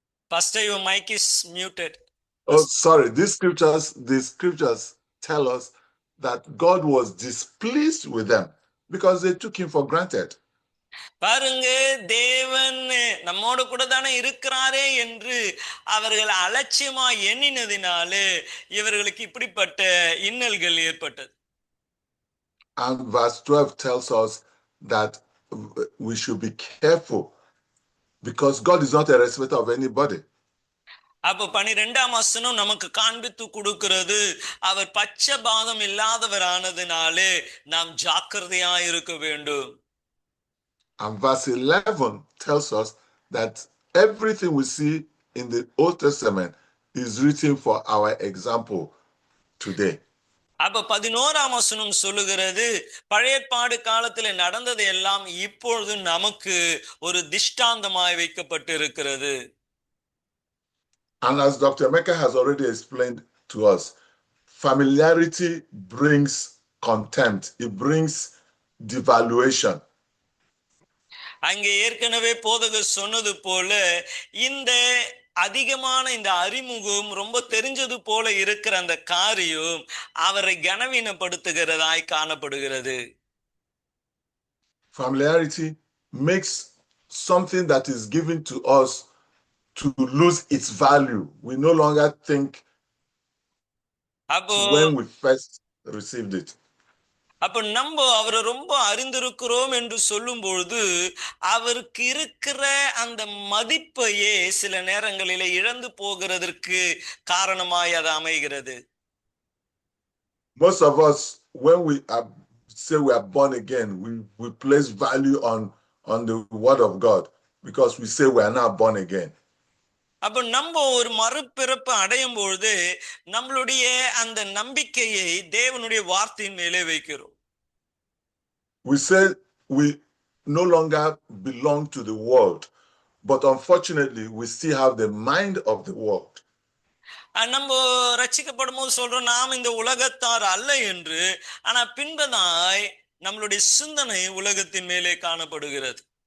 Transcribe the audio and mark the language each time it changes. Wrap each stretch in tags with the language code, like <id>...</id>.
<en>Pastor, your mic is muted. Oh, sorry. The scriptures tell us that God was displeased with them because they took him for granted.</en> <ta>பாருங்க, தேவன் நம்மோடு கூட தானே இருக்கிறாரே என்று அவர்கள் அலட்சியமா எண்ணினதினாலே இவர்களுக்கு இப்படிப்பட்ட இன்னல்கள் ஏற்பட்டது.</ta> <en>And verse 12 tells us that we should be careful because God is not a respecter of anybody.</en> <ta>அப்ப 12ஆம் வசனம் நமக்கு காண்பித்து கொடுக்கிறது, அவர் பட்சபாதம் இல்லாதவரானதினாலே நாம் ஜாக்கிரதையா இருக்க வேண்டும்.</ta> <en>And verse 11 tells us that everything we see in the Old Testament is written for our example today.</en> <ta>அப்ப 11ஆம் வசனம் சொல்லுகிறது, பழைய ஏற்பாடு காலத்துல நடந்தது எல்லாம் இப்பொழுது நமக்கு ஒரு திஷ்டாந்தமாய் வைக்கப்பட்டு இருக்கிறது.</ta> <en>And as Dr. Mecca has already explained to us, familiarity brings contempt. It brings devaluation.</en> <ta>அங்கே ஏற்கனவே போதகர் சொன்னது போல இந்த அதிகமான இந்த அறிமுகம் ரொம்ப தெரிஞ்சது போல இருக்கிற அந்த காரியம் அவரை கனவீனப்படுத்துகிறதாய் காணப்படுகிறது.</ta> <en>Familiarity makes something that is given to us to lose its value. We no longer think when we first received it.</en> <ta>அப்ப நம்ம அவரை ரொம்ப அறிந்திருக்கிறோம் என்று சொல்லும் பொழுது அவருக்கு இருக்கிற அந்த மதிப்பையே சில நேரங்களிலே இழந்து போகிறதற்கு காரணமாய் அது அமைகிறது.</ta> <en>Most of us, when we say we are born again, we place value on the word of God because we say we are now born again.</en> <ta>அப்ப நம்ம ஒரு மறுபிறப்பு அடையும் பொழுது நம்மளுடைய அந்த நம்பிக்கையை தேவனுடைய வார்த்தையின் மேலே வைக்கிறோம்.</ta> <en>We say we no longer belong to the world, but unfortunately we still have the mind of the world.</en> <ta>நம்ம ரட்சிக்கப்படும் போது சொல்றோம் நாம் இந்த உலகத்தார் அல்ல என்று, ஆனா பின்பதாய் நம்மளுடைய சிந்தனை உலகத்தின் மேலே காணப்படுகிறது.</ta>